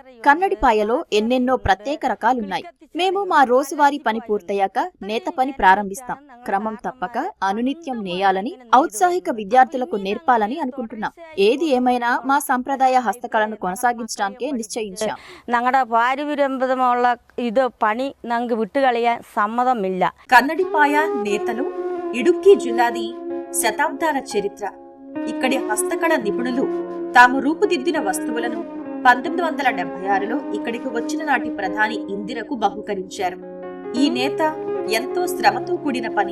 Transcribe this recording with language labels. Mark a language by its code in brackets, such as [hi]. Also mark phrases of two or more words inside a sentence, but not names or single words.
[te] కన్నడిపాయలో ఎన్నెన్నో ప్రత్యేక రకాలున్నాయి. మేము మా రోజువారీ పని పూర్తయ్యాక నేత పని ప్రారంభిస్తాం. క్రమం తప్పక అనునిత్యం నేయాలని, ఔత్సాహిక విద్యార్థులకు నేర్పాలని అనుకుంటున్నాం. ఏది ఏమైనా మా సంప్రదాయ హస్తకళను కొనసాగించడానికే నిశ్చయించాం. [ml] ഞങ്ങളുടെ പാരമ്പര്യമുള്ള ഇത് പണി ഞങ്ങൾക്ക് വിട്ടുകളയാൻ സമ്മതമില്ല. [te] కన్నడిపాయ నేతలు ఇడుక్కి జిల్లాది శతాబ్దాల చరిత్ర. ఇక్కడి హస్తకళ నిపుణులు తాము రూపుదిద్దిన వస్తువులను 1976లో ఇక్కడికి వచ్చిన నాటి ప్రధాని ఇందిరకు బహుకరించారు. ఈ నేత ఎంతో శ్రమతో కూడిన పని.